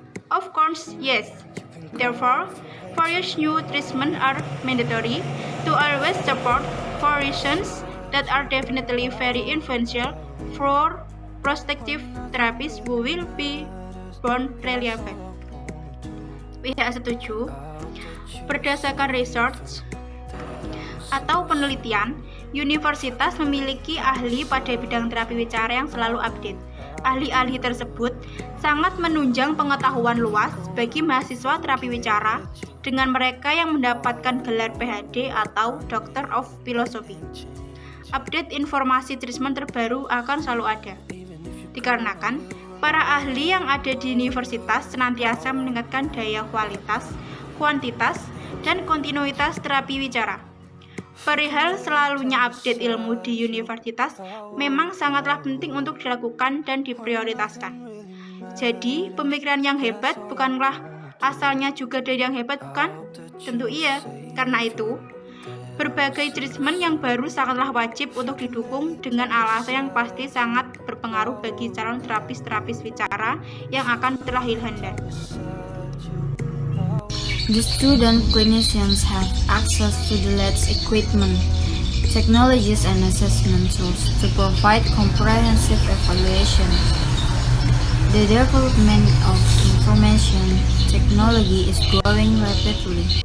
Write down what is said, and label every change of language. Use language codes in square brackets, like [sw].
[en] Of course, yes. Therefore, various new treatments are mandatory to always support for reasons that are definitely very influential for prospective therapists who will be born relevant. [id] Pihak setuju. Berdasarkan research atau penelitian, universitas memiliki ahli pada bidang terapi wicara yang selalu update. Ahli-ahli tersebut sangat menunjang pengetahuan luas bagi mahasiswa terapi wicara dengan mereka yang mendapatkan gelar PhD atau Doctor of Philosophy. Update informasi treatment terbaru akan selalu ada, dikarenakan Para ahli yang ada di universitas senantiasa meningkatkan daya kualitas, kuantitas, dan kontinuitas terapi wicara. Perihal selalunya update ilmu di universitas memang sangatlah penting untuk dilakukan dan diprioritaskan. Jadi, pemikiran yang hebat bukanlah asalnya juga dari yang hebat, bukan? Tentu iya. Karena itu, berbagai treatment yang baru sangatlah wajib untuk didukung dengan alasan yang pasti sangat berpengaruh bagi calon terapis-terapis wicara yang akan terlahir handal. [en] The student clinicians have access to the latest equipment, technologies and assessment tools to provide comprehensive evaluation. The development of information technology is growing rapidly.